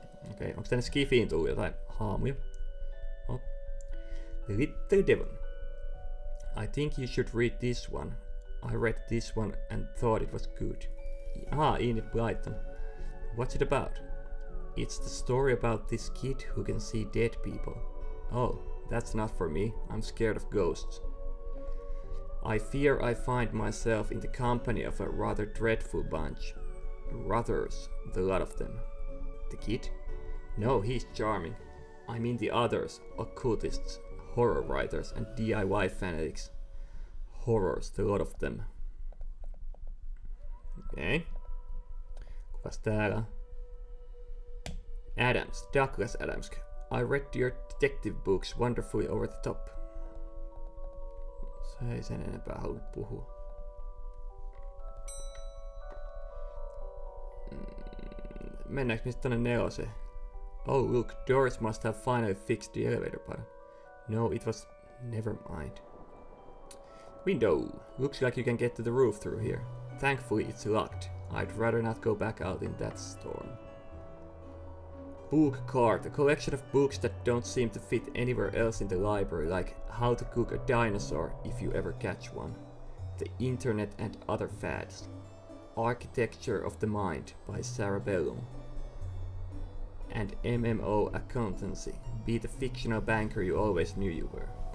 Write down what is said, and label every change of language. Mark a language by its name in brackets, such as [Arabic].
[Finnish] Okei, onks tänne Skifiin tullut jotain haamuja? [English] Oh. Little Devil. I think you should read this one. I read this one and thought it was good. Enid Blyton. What's it about? It's the story about this kid who can see dead people. Oh, that's not for me. I'm scared of ghosts. I fear I find myself in the company of a rather dreadful bunch. Brothers, the lot of them. The kid? No, he's charming. I mean the others, occultists, horror writers and DIY fanatics. Horrors, the lot of them. [Finnish] Okei. Kukas täällä? [English] Adams, Douglas Adams. I read your detective books wonderfully over the top. [Finnish] Se ei sen enempää halunnut puhua. Mennäänkö me sitten tonne 4? [English] Oh look, Doris must have finally fixed the elevator button. No, it was... never mind. Window. Looks like you can get to the roof through here. Thankfully it's locked. I'd rather not go back out in that storm. Book cart, a collection of books that don't seem to fit anywhere else in the library, like How to Cook a Dinosaur if you ever catch one, The Internet and Other Fads, Architecture of the Mind by Sarah Bellum, and MMO Accountancy, Be the fictional banker you always knew you were.